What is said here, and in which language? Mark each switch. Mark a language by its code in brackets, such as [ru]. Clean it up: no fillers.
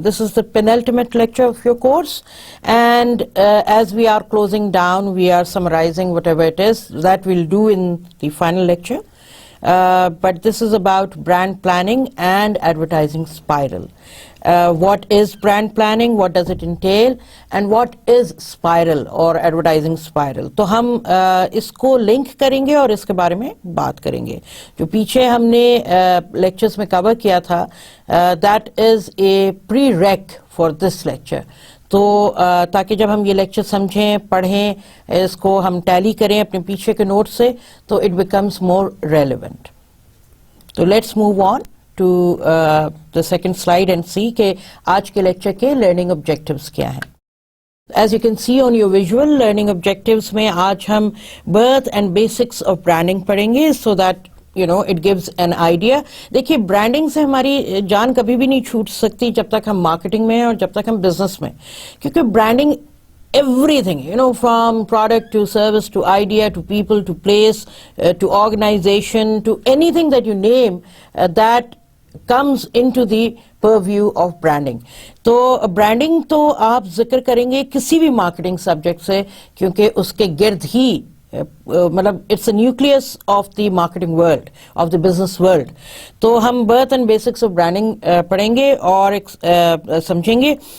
[en] This is the penultimate lecture of your course, and as we are closing down, we are summarizing whatever it is that we'll do in the final lecture. But this is about brand planning and advertising spiral. What is brand planning, what does it entail, and what is spiral or advertising spiral. [hi] तो हम इसको link करेंगे और इसके बारे में बात करेंगे. जो पीछे हमने लेक्चर्स में कवर किया था, [en] that is a prereq for this lecture. [hi] तो ताकि जब हम ये लेक्चर समझें, पढ़ें, इसको हम टैली करें अपने पीछे के नोट से, तो [en] it becomes more relevant. So let's move on to the second slide and see [hi] कि आज के लेक्चर के [en] learning objectives क्या हैं. As you can see on your visual, learning objectives [hi] में आज हम [en] birth and basics of branding पढ़ेंगे, so that it gives an idea. [hi] देखिए, ब्रांडिंग से हमारी जान कभी भी नहीं छूट सकती जब तक हम मार्केटिंग में हैं और जब तक हम बिजनेस में, क्योंकि branding [en] everything, from product to service to idea to people to place to organization to anything that you name, that comes into the purview of branding. [hi] तो ब्रांडिंग तो आप जिक्र करेंगे किसी भी मार्केटिंग सब्जेक्ट से, क्योंकि उसके गिर्द ही मतलब [en] It's a nucleus of the marketing world, of the business world. [hi] तो हम birth and basics of branding पढ़ेंगे और समझेंगे.